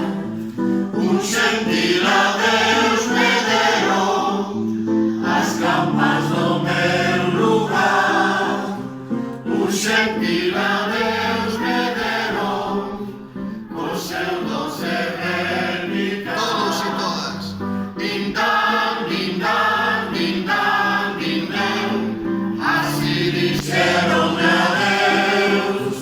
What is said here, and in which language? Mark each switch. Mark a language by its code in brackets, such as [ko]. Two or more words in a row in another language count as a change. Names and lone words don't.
[gl] Un sentir a Deus me deron as camas do meu lugar. Un sentir a Deus me deron o seu doce réplica. [es] Todos y todas. Din dan, din dan, din dan, din dan, [gl] así dixeronme adeus.